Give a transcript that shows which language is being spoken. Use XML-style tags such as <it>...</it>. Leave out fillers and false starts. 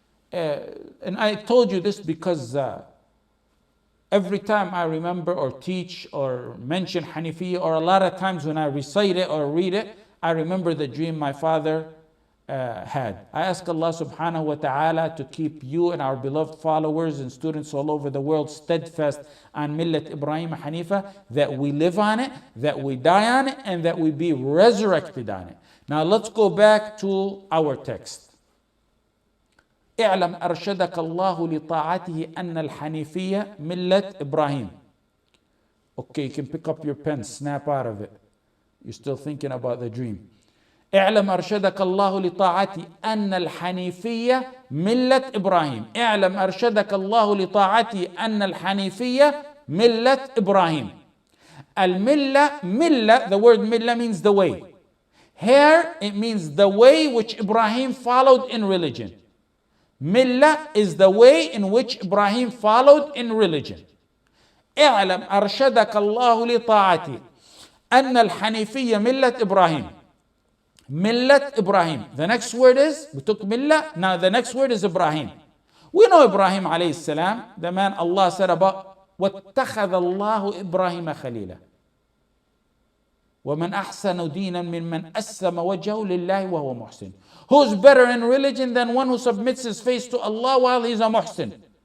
<en>And I told you this because every time I remember or teach or mention Hanifiyya, or a lot of times when I recite it or read it, I remember the dream my father had. I ask Allah subhanahu wa ta'ala to keep you and our beloved followers and students all over the world steadfast on Millat Ibrahim Hanifa, that we live on it, that we die on it, and that we be resurrected on it. Now let's go back to our text.</en> <ar>اعلم أرشدك الله لطاعته أن الحنيفية ملة إبراهيم.</ar> <en>Okay, you can pick up your pen, snap out of it. You're still thinking about the dream.</en> <ar>اعلم أرشدك الله لطاعته أن الحنيفية ملة إبراهيم. اعلم أرشدك الله لطاعته أن الحنيفية ملة إبراهيم.</ar> <en>Millah, the word millah means the way. Here it means the way which Ibrahim followed in religion. Millah is the way in which Ibrahim followed in religion.</en> <ar>اعلم أرشدك الله لطاعته أن الحنيفية ملة إبراهيم.</ar> <en>Millat Ibrahim. The next word is, we took Millah, now the next word is Ibrahim. We know Ibrahim alayhi salam, the man Allah said about,</en> <ar>وَاتَّخَذَ اللَّهُ إِبْرَاهِيمَ خَلِيلًا وَمَنْ أَحْسَنُ دِينًا مِمَّنْ أَسَّمَ وَجْهَهُ لِلَّهِ وَهُوَ مُحْسِنٌ.</ar> <en>Who's better in religion than one who submits his face to Allah while he's a muhsin?</en>